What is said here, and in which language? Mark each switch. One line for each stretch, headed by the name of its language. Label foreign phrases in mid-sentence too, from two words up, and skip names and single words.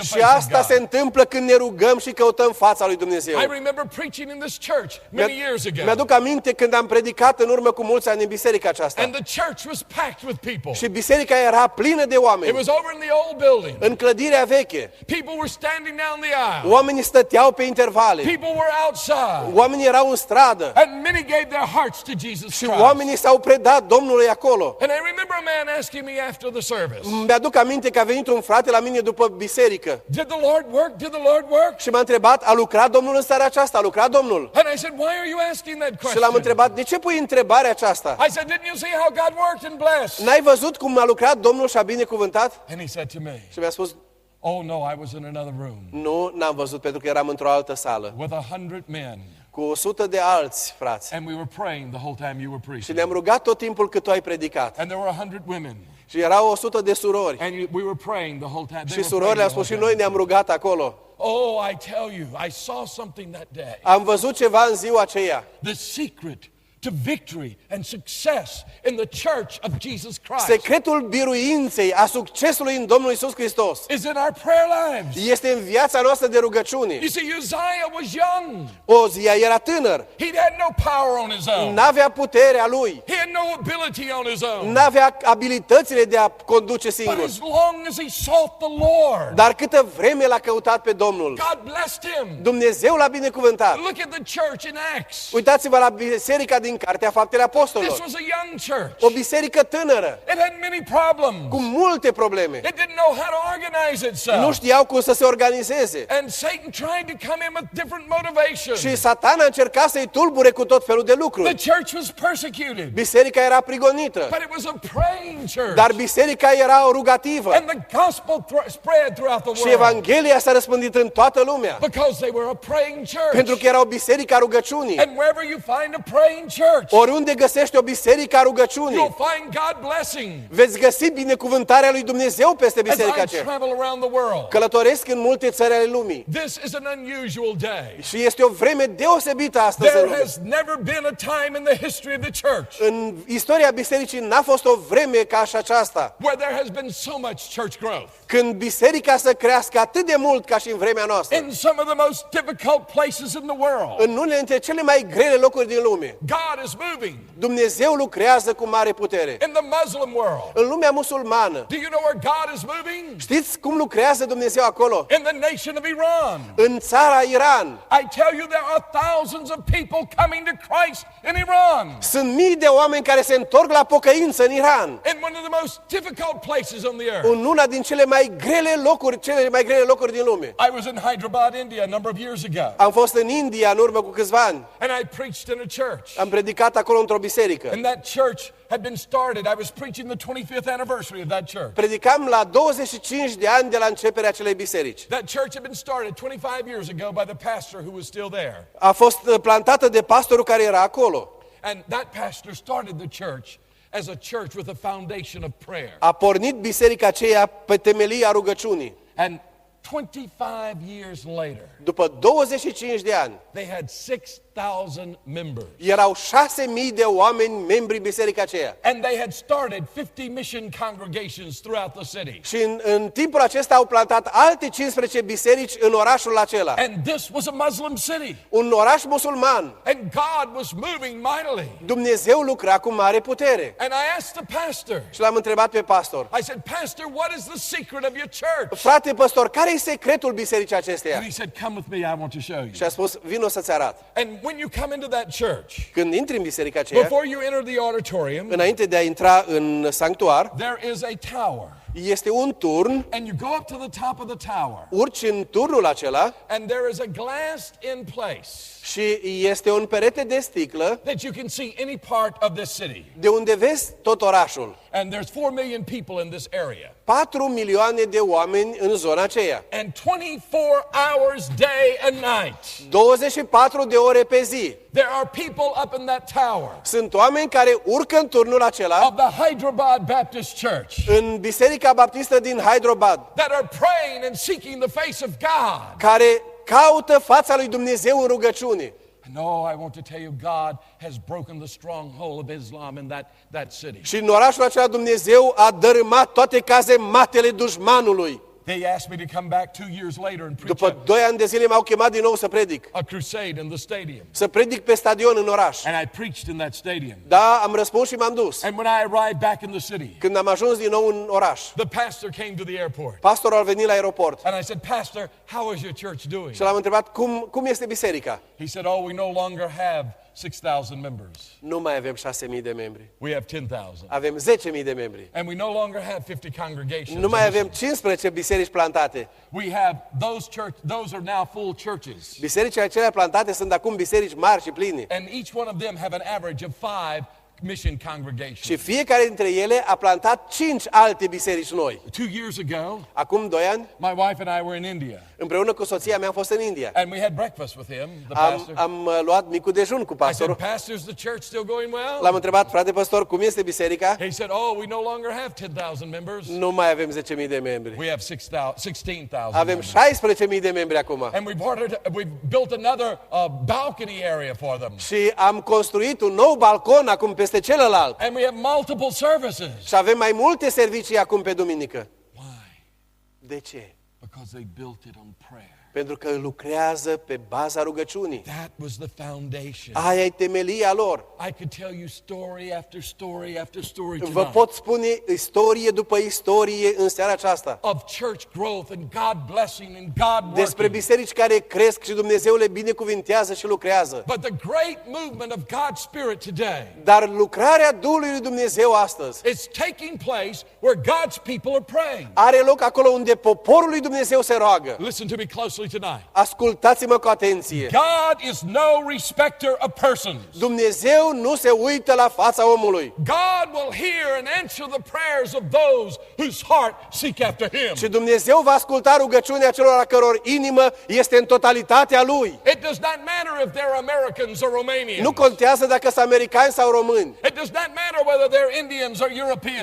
Romanian: Și
English: face of
Romanian: asta se
English: God.
Romanian: întâmplă când ne rugăm și căutăm fața lui Dumnezeu.
English: I remember preaching in this church many years ago,
Romanian: Mi-aduc aminte când am predicat în urmă cu mulți ani în biserica aceasta.
English: and the church was packed with people.
Romanian: Și biserica era plină de
English: It
Romanian: oameni.
English: was over in the old building.
Romanian: În clădirea veche,
English: People were standing down the aisle.
Romanian: oamenii stăteau pe intervale.
English: People were outside.
Romanian: Oamenii erau în stradă.
English: And many gave their hearts to Jesus
Romanian: Și
English: Christ.
Romanian: oamenii s-au predat Domnului acolo.
English: And I remember a man asking me after the service,
Romanian: Mi-aduc aminte că a venit un frate la mine după biserică
English: did the Lord work? Did the Lord work?
Romanian: și m-a întrebat, a lucrat Domnul în seara aceasta? A lucrat Domnul?
English: And I said, why are you asking that
Romanian: Și l-am
English: question?
Romanian: întrebat, de ce pui întrebarea aceasta?
English: I said, didn't you see how God worked and blessed?
Romanian: N-ai văzut cum a lucrat Domnul și a binecuvântat?
English: And he said to me,
Romanian: Și mi-a spus,
English: oh no, I was in another room
Romanian: nu, n-am văzut pentru că eram într-o altă sală.
English: with 100 men.
Romanian: Cu 100 de alți frați.
English: And we were praying the whole time you were
Romanian: Și
English: preaching.
Romanian: ne-am rugat tot timpul cât tu ai predicat.
English: And there were 100 women.
Romanian: Și erau 100 de surori.
English: And we were praying the whole time. They
Romanian: Și
English: were
Romanian: surorile au
English: praying
Romanian: spus,
English: the
Romanian: și
English: whole
Romanian: noi
English: time.
Romanian: ne-am rugat acolo.
English: Oh, I tell you, I saw something that day.
Romanian: Am văzut ceva în ziua aceea.
English: The secret to victory and success in the church of Jesus Christ
Romanian: Secretul biruinței, a succesului în Domnul Iisus Hristos
English: is in our prayer lives.
Romanian: este în viața noastră de rugăciune.
English: You see, Uzziah was young.
Romanian: Ozia era tânăr,
English: He had no power on his own.
Romanian: n-avea puterea lui,
English: He had no ability on his own.
Romanian: n-avea abilitățile de a conduce
English: But
Romanian: singur.
English: as long as he sought the Lord,
Romanian: Dar câtă vreme l-a căutat pe Domnul,
English: God blessed him.
Romanian: Dumnezeu l-a binecuvântat.
English: Look at the church in Acts.
Romanian: Uitați-vă la biserica din Cartea Faptele
English: This
Romanian: Apostolilor.
English: was a young church.
Romanian: O biserică tânără,
English: It had many problems.
Romanian: cu multe probleme.
English: It didn't know how to organize
Romanian: Nu
English: itself.
Romanian: știau cum să se organizeze.
English: And Satan tried to come in with different motivations.
Romanian: Și Satana încerca să-i tulbure cu tot felul de
English: The
Romanian: lucruri.
English: church was persecuted,
Romanian: Biserica era prigonită,
English: but it was a praying church.
Romanian: dar biserica era rugativă.
English: And the gospel spread throughout the
Romanian: Și
English: world
Romanian: Evanghelia s-a răspândit în toată lumea,
English: because they were a praying
Romanian: pentru
English: church.
Romanian: că era o biserică a rugăciunii.
English: And wherever you find a praying church,
Romanian: Oriunde găsești o biserică a rugăciunii,
English: you'll find God blessing.
Romanian: veți găsi binecuvântarea lui Dumnezeu peste
English: As
Romanian: biserica
English: I
Romanian: aceea.
English: travel around the world,
Romanian: Călătoresc în multe țări ale lumii
English: this is an unusual day.
Romanian: și este o vreme deosebită astăzi în
English: There
Romanian: lume.
English: has never been a time in the history of the church
Romanian: În istoria bisericii n-a fost o vreme ca și aceasta,
English: where there has been so much church growth.
Romanian: când biserica să crească atât de mult ca și în vremea noastră.
English: In some of the most difficult places in the world,
Romanian: În unele dintre cele mai grele locuri din lume,
English: God God is moving
Romanian: Dumnezeu lucrează cu mare putere.
English: in the Muslim world.
Romanian: În lumea musulmană,
English: Do you know where God is moving?
Romanian: știți cum lucrează Dumnezeu acolo?
English: In the nation of Iran.
Romanian: În țara Iran.
English: I tell you, there are thousands of people coming to Christ in Iran.
Romanian: Sunt mii de oameni care se întorc la pocăință în Iran.
English: In one of the most difficult places on the earth.
Romanian: În una din cele mai grele locuri din lume.
English: I was in Hyderabad, India, a number of years ago.
Romanian: Am fost în India în urmă cu câțiva ani.
English: And I preached in a church.
Romanian: Am predicat acolo într-o biserică.
English: And that church had been started. I was preaching the 25th anniversary of that church.
Romanian: Predicam la 25 de ani de la începerea acelei biserici.
English: That church had been started 25 years ago by the pastor who was still there.
Romanian: A fost plantată de pastorul care era acolo.
English: And that pastor started the church as a church with a foundation of prayer.
Romanian: A pornit biserica aceea pe temelia rugăciunii.
English: And 25 years later,
Romanian: După 25 de ani,
English: they had 6,000 members.
Romanian: erau 6.000 de oameni membri biserica aceea.
English: And they had started 50 mission congregations throughout the city.
Romanian: Și în timpul acesta au plantat alte 15 biserici în orașul acela.
English: And this was a Muslim city.
Romanian: Un oraș musulman.
English: And God was moving mightily.
Romanian: Dumnezeu lucra cu mare putere.
English: And I asked the pastor,
Romanian: Și l-am întrebat pe pastor.
English: I said, Pastor, what is the secret of your church?
Romanian: Frate pastor, care e secretul bisericii acesteia?
English: And he said, come with me, I want to show you.
Romanian: Și a spus, vino să-ți arăt.
English: And when you come into that church,
Romanian: Când intri în biserica aceea,
English: before you enter the auditorium,
Romanian: înainte de a intra în sanctuar,
English: there is a tower.
Romanian: este un turn,
English: And you go up to the top of the tower.
Romanian: urci în turnul acela
English: And there is a glassed in place
Romanian: și este un perete de sticlă
English: that you can see any part of this city.
Romanian: de unde vezi tot orașul.
English: And there's 4 million people in this area.
Romanian: 4 milioane de oameni în zona aceea.
English: And 24 hours day and night.
Romanian: 24 de ore pe zi.
English: There are people up in that tower
Romanian: Sunt oameni care urcă în turnul acela
English: of the Hyderabad Baptist Church
Romanian: în Biserica Baptistă din Hyderabad,
English: that are praying and seeking the face of God.
Romanian: care caută fața lui Dumnezeu în rugăciune.
English: And oh, I want to tell you, God has broken the stronghold of Islam in that city.
Romanian: Și în orașul acela Dumnezeu a dărâmat toate cazematele dușmanului.
English: They asked me to come back 2 years later and preach
Romanian: După 2 ani de zile m-au chemat din nou să predic.
English: a crusade in the stadium.
Romanian: Să predic pe stadion în oraș.
English: And I preached in that stadium.
Romanian: Da, am răspuns și m-am dus.
English: And when I arrived back in the city,
Romanian: Când am ajuns din nou în oraș,
English: the pastor came to the airport.
Romanian: pastorul a venit la aeroport
English: And I said, Pastor, how is your church doing?
Romanian: și l-am întrebat cum este biserica.
English: He said, oh, we no longer have 6,000 members.
Romanian: Nu mai avem 6.000 de membri.
English: We have 10,000.
Romanian: Avem 10.000 de membri.
English: And we no longer have 50 congregations.
Romanian: Nu mai avem 15 biserici plantate.
English: We have those are now full churches.
Romanian: Bisericile acelea plantate sunt acum biserici mari și pline.
English: And each one of them have an average of 5 mission
Romanian: Și
English: congregations.
Romanian: fiecare dintre ele a plantat 5 alte biserici noi.
English: 2 years ago,
Romanian: Acum 2 ani,
English: my wife and I were in India.
Romanian: împreună cu soția mea am fost în India.
English: And we had breakfast with him, the pastor.
Romanian: Am luat micul dejun cu
English: I said,
Romanian: pastorul.
English: Pastor, is the church still going well?
Romanian: L-am întrebat, frate pastor, cum este biserica?
English: He said, oh, we no longer have 10,000 members.
Romanian: Nu mai avem 10.000 de membri.
English: We have 16,000
Romanian: Avem
English: members.
Romanian: 16.000 de membri acum.
English: And we've built another balcony area for them.
Romanian: Și am construit un nou balcon acum peste celălalt.
English: And we have multiple services.
Romanian: Și avem mai multe servicii acum pe duminică.
English: Why?
Romanian: De ce?
English: Because they built it on prayer.
Romanian: Pentru că lucrează pe baza rugăciunii.
English: That was the foundation.
Romanian: Aia e temelia lor.
English: I could tell you story after story after story
Romanian: Vă
English: tonight
Romanian: pot spune istorie după istorie în seara aceasta.
English: of church growth and God blessing and God
Romanian: Despre
English: working.
Romanian: biserici care cresc și Dumnezeu le binecuvintează și lucrează.
English: But the great movement of God's Spirit today
Romanian: Dar lucrarea Duhului lui Dumnezeu astăzi
English: is taking place where God's people are praying.
Romanian: are loc acolo unde poporul lui Dumnezeu se roagă.
English: Listen to me closely tonight.
Romanian: Ascultați-mă cu atenție.
English: God is no respecter of persons.
Romanian: Dumnezeu nu se uită la fața omului.
English: God will hear and answer the prayers of those whose heart seek after Him.
Romanian: Și Dumnezeu va asculta rugăciunea celor a căror inimă este în totalitatea Lui.
English: It does not matter if they're Americans or Romanians.
Romanian: Nu contează dacă sunt americani sau români,
English: It does not matter whether they're Indians or Europeans.